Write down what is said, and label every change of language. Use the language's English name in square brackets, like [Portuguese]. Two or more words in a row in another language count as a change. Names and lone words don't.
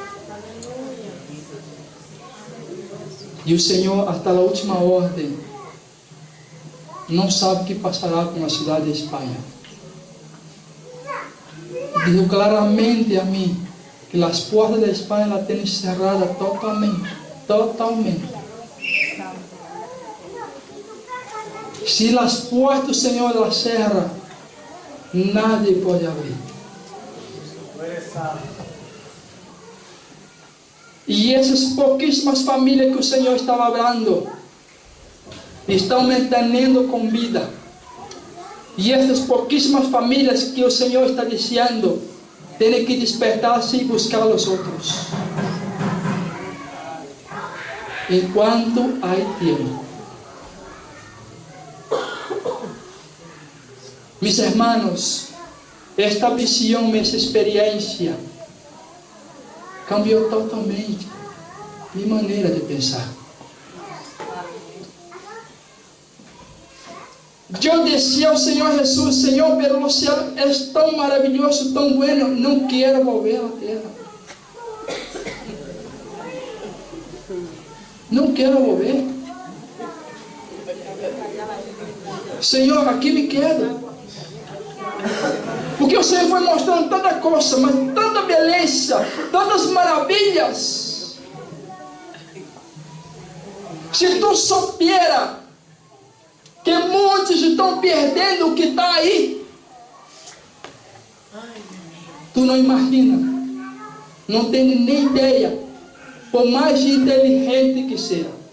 [Portuguese] E o Senhor, até a última ordem, não sabe o que passará com a cidade de Espanha. Diz claramente a mim que as portas da Espanha la têm cerradas totalmente. Se as portas do Senhor las cerra, nadie pode abrir. E essas pouquíssimas famílias que o Senhor estava abrindo, estão mantendo com vida. E essas pouquíssimas famílias que o Senhor está dizendo, tem que despertar-se e buscar os outros. Enquanto há tempo. [Spanish] Mis hermanos, esta visión, esta experiencia, cambió totalmente mi manera de pensar. Yo decía al Señor Jesús: Señor, pero los cielos es tan maravilloso, tan bueno, no quiero volver a la tierra. No quiero volver. [Portuguese] Senhor, aqui me quedo. Porque o Senhor foi mostrando tanta coisa, mas tanta beleza, tantas maravilhas. Se tu soubera que muitos estão perdendo o que está aí, tu não imagina, não tem nem ideia, por mais inteligente que seja.